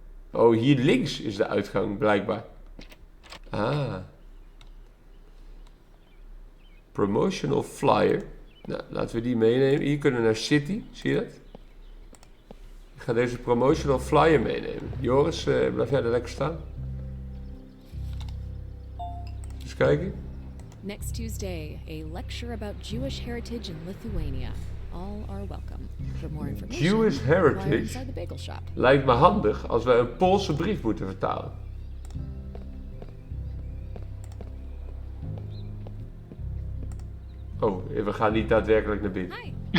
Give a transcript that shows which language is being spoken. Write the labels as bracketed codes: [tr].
[nl] Oh, hier links is de uitgang, blijkbaar. Ah. Promotional flyer. Nou, laten we die meenemen. Hier kunnen we naar City. Zie je dat? Ik ga deze promotional flyer meenemen. Joris, blijf jij er lekker staan? Eens kijken. [en] next Tuesday, a lecture about Jewish heritage in Lithuania. All are welcome. For more information, Jewish inquire heritage? inside the bagel shop. [nl] Lijkt me handig als wij een Poolse brief moeten vertalen. Oh, we gaan niet daadwerkelijk naar binnen. [en] Hi.